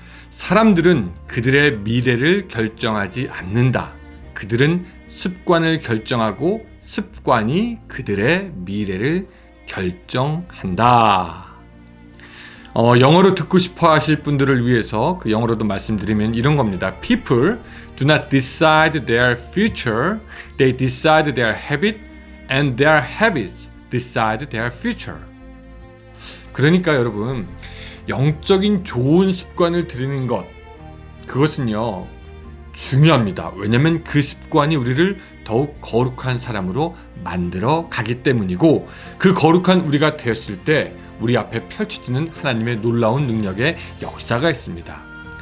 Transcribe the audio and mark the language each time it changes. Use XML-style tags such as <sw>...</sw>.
<ko>사람들은 그들의 미래를 결정하지 않는다. 그들은 습관을 결정하고 습관이 그들의 미래를 결정한다. 영어로 듣고 싶어 하실 분들을 위해서 그 영어로도 말씀드리면 이런 겁니다.</ko> <en>People do not decide their future. They decide their habit and their habits decide their future.</en> <ko>그러니까 여러분, 영적인 좋은 습관을 들이는 것, 그것은요 중요합니다. 왜냐하면 그 습관이 우리를 더욱 거룩한 사람으로 만들어 가기 때문이고, 그 거룩한 우리가 되었을 때 우리 앞에 펼쳐지는 하나님의 놀라운 능력의 역사가 있습니다.</ko>